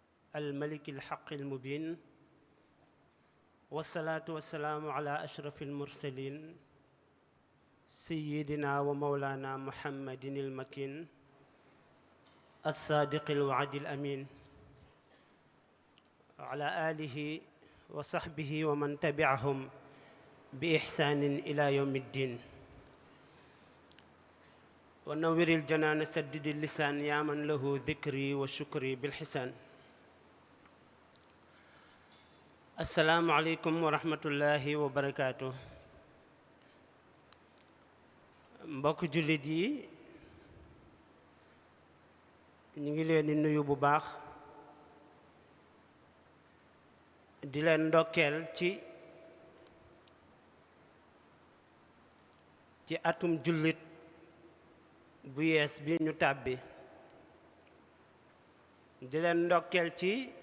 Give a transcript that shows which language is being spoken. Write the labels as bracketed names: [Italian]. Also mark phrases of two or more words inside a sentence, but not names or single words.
[Arabic] الملك الحق المبين والصلاة والسلام على أشرف المرسلين سيدنا ومولانا محمد المكين الصادق الوعد الأمين وعلى آله وصحبه ومن تبعهم بإحسان إلى يوم الدين ونور الجنان سدد اللسان يا من له ذكري وشكري بالحسان السلام عليكم ورحمة الله وبركاته [Wolof] mbokk jullit yi ñu ngi leen di nuyu bu baax di leen ndokkeel ci atum jullit bu yees bi ñu tàbbi di leen ndokkeel ci